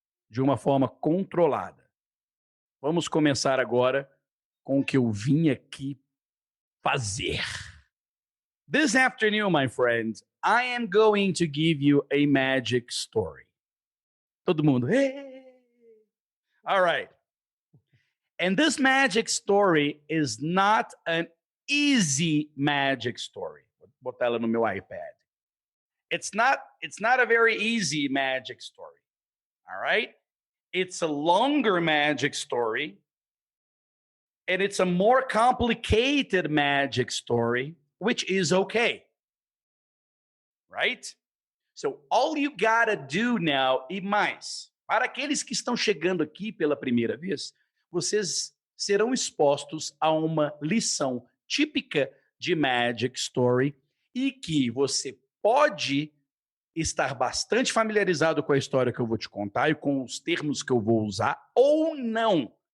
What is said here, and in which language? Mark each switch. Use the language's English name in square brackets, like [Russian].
[Portuguese] De uma forma controlada. Vamos começar agora com o que eu vim aqui fazer. [English] This afternoon, my friends, I am going to give you a magic story. Todo mundo, hey! All right. And this magic story is not an easy magic story. [Portuguese] Vou botar ela no meu iPad. [English] It's not a very easy magic story. All right? It's a longer magic story. And it's a more complicated magic story, which is okay. Right? [Portuguese] So all you gotta do now, e mais, para aqueles que estão chegando aqui pela primeira vez, vocês serão expostos a uma lição típica de Magic Story e que você pode estar bastante familiarizado com a história que eu vou te contar e com os termos que eu vou usar ou não.